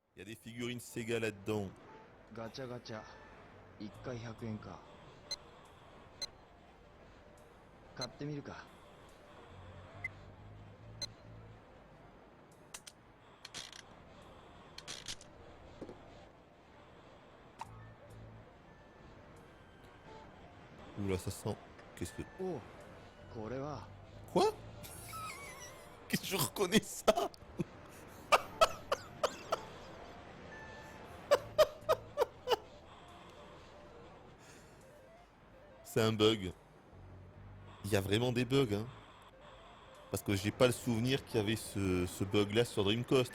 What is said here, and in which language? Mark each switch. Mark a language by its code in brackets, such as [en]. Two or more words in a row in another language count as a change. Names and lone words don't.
[fr] Il y a des figurines Sega là-dedans. [ja] ガチャガチャ1回100円か。買ってみるか。 [fr] Oula, ça sent. Qu'est-ce que. [ja] おお、これは [fr] Quoi? Qu'est-ce que je reconnais ça? C'est un bug. Il y a vraiment des bugs, hein. Parce que j'ai pas le souvenir qu'il y avait ce bug-là sur Dreamcast, hein.